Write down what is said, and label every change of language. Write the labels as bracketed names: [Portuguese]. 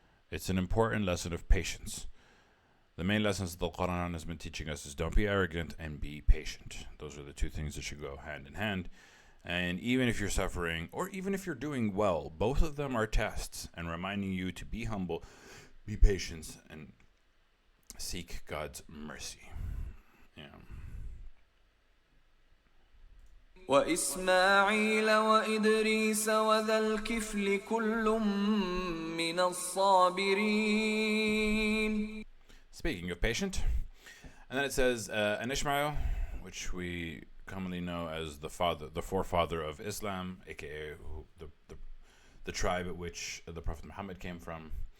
[English] It's an important lesson of patience. The main lessons the Quran has been teaching us is don't be arrogant and be patient. Those are the two things that should go hand in hand. And even if you're suffering, or even if you're doing well, both of them are tests and reminding you to be humble, be patient, and seek God's mercy. Yeah. [Arabic] وإسماعيل وإدريس وذا الكفل كل من الصابرين. [English] Speaking of patient, and then it says, and Ishmael, which we commonly know as the forefather of Islam, aka the tribe at which the Prophet Muhammad came from.